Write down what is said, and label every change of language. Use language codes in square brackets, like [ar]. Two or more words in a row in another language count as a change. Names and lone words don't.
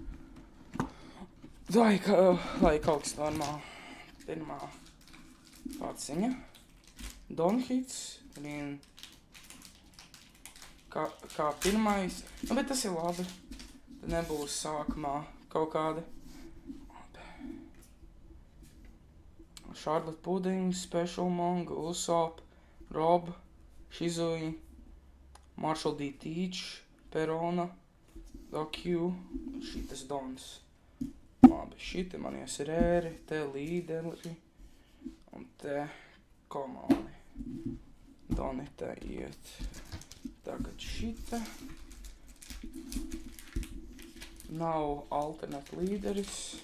[lv] Lai kaut kas normāli. Pirmā paciņa. Donhits. Kā pirmais. Nu, bet tas ir labi. Tad nebūs sākumā kaut kāda. Charlotte Pudding, Special Monk, Usopp, Rob, Shizui, Marshall D. Teach, Perona, Q, šitas Dons. Labi, šiti man ies rēri, te līderi un te komoni. Doni te iet. Tagad šita. Nav alternate līderis.